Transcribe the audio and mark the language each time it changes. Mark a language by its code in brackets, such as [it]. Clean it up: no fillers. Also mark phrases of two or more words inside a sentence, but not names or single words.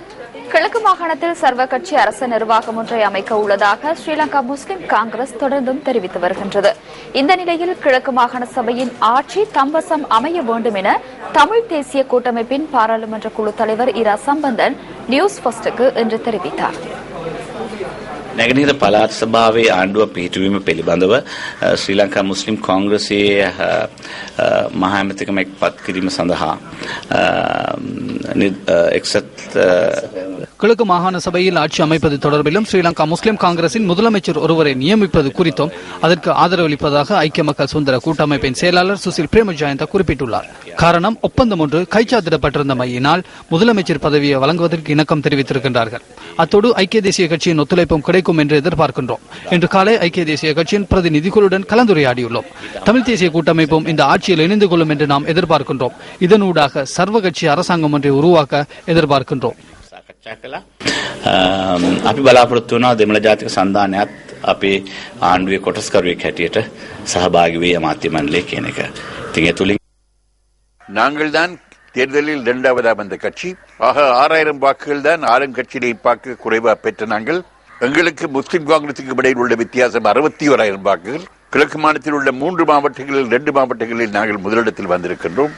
[ta] கிழக்கு மாகாணத்தில் சர்வகட்சி அரசு நிர்வாகம் ஒன்றை அமைக்க உள்ளதாக ஸ்ரீலங்கா முஸ்லிம் காங்கிரஸ் தொடர்ந்தும் தெரிவித்து வருகின்றது. இந்த நிலையில் கிழக்கு மாகாண சபையின் ஆட்சி தம்பசம் அமைய வேண்டும் என தமிழ் தேசிய கூட்டமைப்பின் பாராளுமன்ற குழு தலைவர் இரா சம்பந்தன் நியூஸ் ஃபர்ஸ்டுக்கு இன்று தெரிவித்தார். [si] නැගෙනහිර පළාත් සභාවේ ආණ්ඩුව පිහිටුවීම පිළිබඳව ශ්‍රී ලංකා මුස්ලිම් කොංග්‍රසයේ මහා ඇමතිකමක් පත් කිරීම සඳහා [ta] கிழக்கு மாகாண சபையில் ஆட்சி அமைப்பது தொடர்பிலும் ஸ்ரீலங்கா முஸ்லிம் காங்கிரசின் முதலமைச்சர் ஒருவரை நியமிப்பது குறித்தும் அதற்கு ஆதரவளிப்பதாக ஐக்கிய மக்கள் சுதந்திர கூட்டமைப்பின் செயலாளர் சுசில் பிரேமஜயந்த குறிப்பிட்டுள்ளார். காரணம், ஒப்பந்தம் ஒன்று கைச்சாத்திடப்பட்டிருந்தமையினால் முதலமைச்சர் பதவியை வழங்குவதற்கு இணக்கம் தெரிவித்திருக்கின்றார்கள். அத்தோடு ஐக்கிய தேசிய கட்சியின் ஒத்துழைப்பும் கிடைக்கும் என்று எதிர்பார்க்கின்றோம். இன்று காலை ஐக்கிய தேசிய கட்சியின் பிரதிநிதிகளுடன் கலந்துரையாடியுள்ளோம். தமிழ் தேசிய கூட்டமைப்பும் இந்த ஆட்சியில் இணைந்து கொள்ளும் என்று நாம் எதிர்பார்க்கின்றோம். இதனூடாக சர்வகட்சி அரசாங்கம் ஒன்றை உருவாக்க எதிர்பார்க்கின்றோம். [si] අපි බලාපොරොත්තු වෙනවා දෙමළ ජාතික සන්ධානයත් අපේ ආණ්ඩුවේ කොටස්කරුවෙක් හැටියට සහභාගී වේ අමාත්‍ය මණ්ඩලයේ කියන එක. ඉතින් ඒ තුලින් [ta] நாங்கள் தான் தேர்தலில் இரண்டாவதா வந்த கட்சி. ஆக 6000 வாக்குகள் தான் ஆளுங்கட்சியை பார்க்க குறைவா பெற்ற நாங்கள். எங்களுக்கு முஸ்லிம் காங்கிரசுக்கு இடையில் உள்ள வித்தியாசம் 61,000 வாக்குகள். கிழக்கு மாநிலத்தில் உள்ள 3 மாவட்டங்களில் 2 மாவட்டங்களில் நாங்கள் முதலிடத்தில் வந்திருக்கின்றோம்.